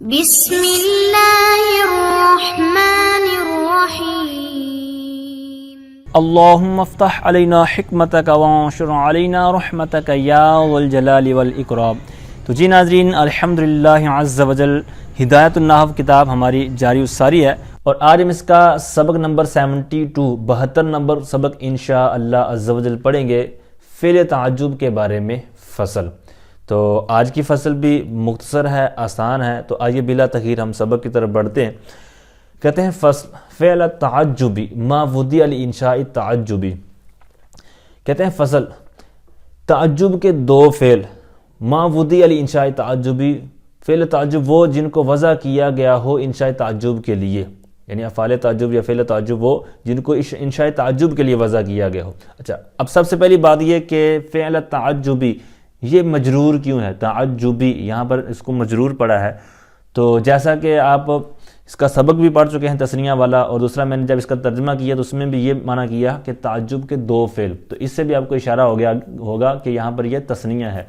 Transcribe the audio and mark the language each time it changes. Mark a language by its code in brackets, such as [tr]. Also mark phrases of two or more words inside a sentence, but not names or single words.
[ar] بسم اللہ الرحمن الرحیم اللہم افتح علینا حکمتک وانشر علینا رحمتک یا ذو الجلال والاکرام۔ [ur] تو جی ناظرین، [ar] الحمدللہ عز وجل [ur] ہدایت النحو کتاب ہماری [ar] جاری الساری [ur] ہے، اور آج ہم اس کا سبق نمبر 72 نمبر سبق [ar] انشاءاللہ عز وجل [ur] پڑھیں گے فعل تعجب کے بارے میں فصل۔ تو آج کی فصل بھی مختصر ہے، آسان ہے، تو آئیے بلا تاخیر ہم سبق کی طرف بڑھتے ہیں۔ کہتے ہیں [ar] فصل فعل تعجبی ما وضع لانشاء تعجبی۔ [ur] کہتے ہیں فصل تعجب کے دو فعل، [ar] ما وضع لانشاء تعجبی، [ur] فعل تعجب وہ جن کو وضع کیا گیا ہو انشاء تعجب کے لیے، یعنی افعال تعجب یا فعل تعجب وہ جن کو انشاء تعجب کے لیے وضع کیا گیا ہو۔ اچھا، اب سب سے پہلی بات یہ کہ [ar] فعل تعجبی [ur] یہ مجرور کیوں ہے؟ تعجبی یہاں پر اس کو مجرور پڑا ہے، تو جیسا کہ آپ اس کا سبق بھی پڑھ چکے ہیں تثنیہ والا، اور دوسرا میں نے جب اس کا ترجمہ کیا تو اس میں بھی یہ معنی کیا کہ تعجب کے دو فعل، تو اس سے بھی آپ کو اشارہ ہو گیا ہوگا کہ یہاں پر یہ تثنیہ ہے۔